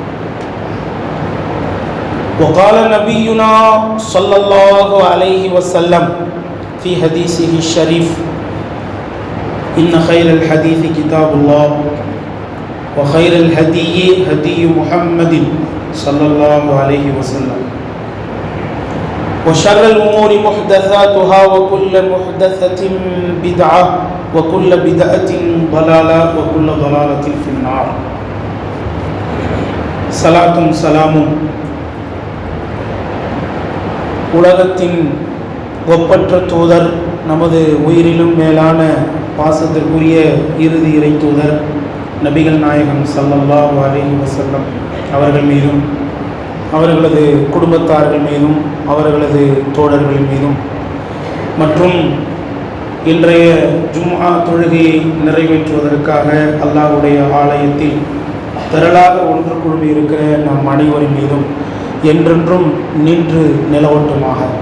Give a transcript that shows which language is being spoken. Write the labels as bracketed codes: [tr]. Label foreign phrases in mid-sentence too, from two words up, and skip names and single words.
[ar] وقال نبينا صلى الله عليه وسلم في حديثه الشريف: إن خير الحديث كتاب الله وخير الهدي هدي محمد صلى الله عليه وسلم وشر الأمور محدثاتها وكل محدثة بدعة وكل بدعة ضلالة وكل ضلالة في النار. [ta] சலாத்தும் சலாமும் உலகத்தின் ஒப்பற்ற தூதர், நமது உயிரிலும் மேலான பாசத்திற்குரிய இறுதி இறை தூதர் நபிகள் நாயகம் [ar] صلى الله عليه وسلم [ta] அவர்கள் மீதும், அவர்களது குடும்பத்தார்கள் மீதும், அவர்களது தோழர்கள் மீதும் மற்றும் இன்றைய ஜும்ஆ தொழுகையை நிறைவேற்றுவதற்காக அல்லாஹ்வுடைய ஆலயத்தில் திரளாக ஒன்று குழுமி இருக்கிற நம் அனைவரின் மீதும் என்றென்றும் நின்று நிலவட்டுமாக.